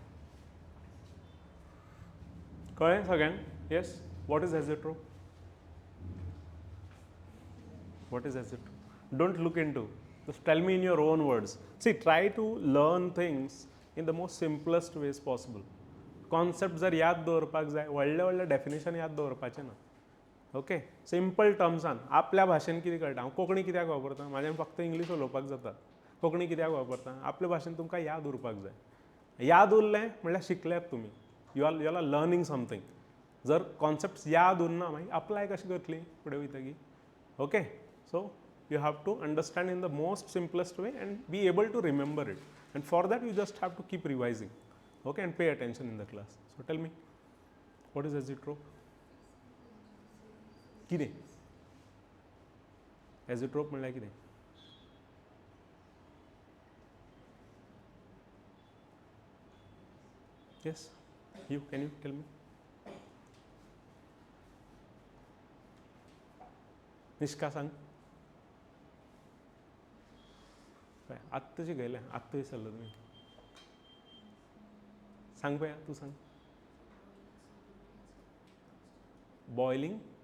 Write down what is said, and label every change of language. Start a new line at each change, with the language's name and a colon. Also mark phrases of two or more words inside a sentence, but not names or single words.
English: Correct again? Yes. What is azeotrope? What is azeotrope? Don't look into. Just tell me in your own words. See, try to learn things in the most simplest ways possible.
Konkani: Concept जर याद दवरपाक जाय, व्हडले व्हडले डेफिनेशन याद दवरपाचें ना. ओके, सिंपल टर्म्सान आपल्या भाशेन कितें कळटा. हांव कोंकणी कित्याक वापरता, म्हाज्यान फक्त इंग्लीश उलोवपाक जाता. कोंकणी कित्याक वापरता, आपल्या भाशेन तुमकां याद उरपाक जाय. याद उरलें म्हणल्यार शिकल्यात तुमी.
English: You are learning something.
Konkani: जर कॉन्सेप्ट्स याद उरना मागीर अप्लाय कशी करतली फुडें वयतकीर.
English: okay, so you have to understand in the most simplest way and be able to remember it, and for that you just have to keep revising, okay, and pay attention in the class. So tell me, what is azeotrope?
Konkani: कितें azeotrope म्हणल्यार कितें?
English: Yes, can you tell me?
Konkani: निष्का सांग. आत्ताची गेले, आत्ता विसरलो तुम्ही. सांग पया, तू सांग. बॉयलिंग.